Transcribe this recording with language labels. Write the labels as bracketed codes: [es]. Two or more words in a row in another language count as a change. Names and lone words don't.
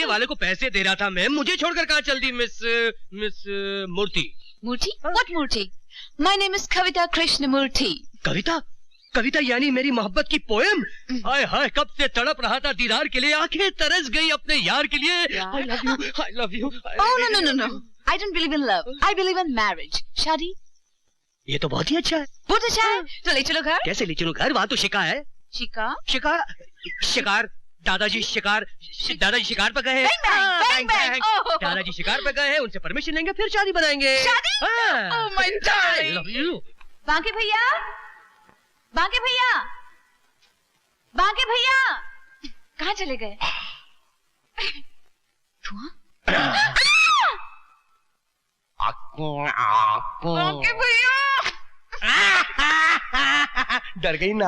[hi] वाले को पैसे दे रहा था मैं, मुझे छोड़कर कहाँ चल दी मिस मिस मूर्ति? मूर्ति? [en] What मूर्ति? My name is Kavita Krishnamurti. [hi] कविता? कविता यानी मेरी मोहब्बत की पोएम? हाय हाय, कब से तड़प रहा था दीदार के लिए, आंखें तरस गई अपने यार के लिए। [en] I love you, I love you. Oh no. I don't believe in love. I believe in marriage. [hi] शादी? ये तो बहुत ही अच्छा है। बहुत अच्छा है। तो ले चलो घर। कैसे ले चलूं घर? वहाँ तो शिका है। शिका? शिकार दादाजी शिकार पर गए हैं। [en] Bang, bang. Oh. [hi] दादाजी शिकार पर गए हैं, उनसे परमिशन लेंगे फिर शादी बनाएंगे। शादी? हाँ। [en] Oh my darling. I love you. [hi] बांके भैया, बांके भैया, बांके भैया, कहाँ चले गए? बांके भैया। डर गई ना?